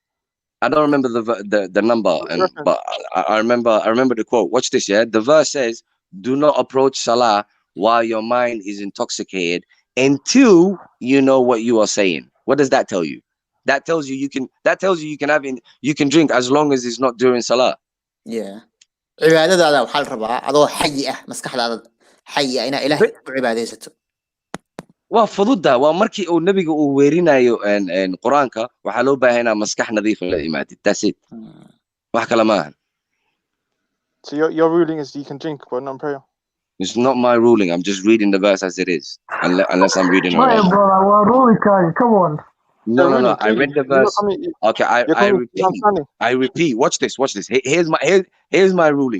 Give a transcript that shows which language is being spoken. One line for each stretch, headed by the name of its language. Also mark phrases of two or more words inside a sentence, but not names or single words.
English: I don't remember the number, but I remember the quote. Watch this, yeah? The verse says, do not approach Salah while your mind is intoxicated until you know what you are saying. What does that tell you? That tells you you can drink as long as it's not during Salah. Yeah.
Somali: cibaadadaada waxaa la rabaa adoo xayi ah maskaxdaada xayi ah inaa ilaahay ku cibaadaysato waa fududa waa markii uu nabiga uu weerinayo quraanka waxaa loo baahan yahay maskax nadiif la imaadid
English: that's it
Somali: wax kale ma aha
English: so your ruling is you can drink but not in prayer it's not my ruling I'm just reading the verse as it is unless I'm reading it wrong well ruling come on No. I read the verse. Okay, I repeat. Watch this. Here's my ruling.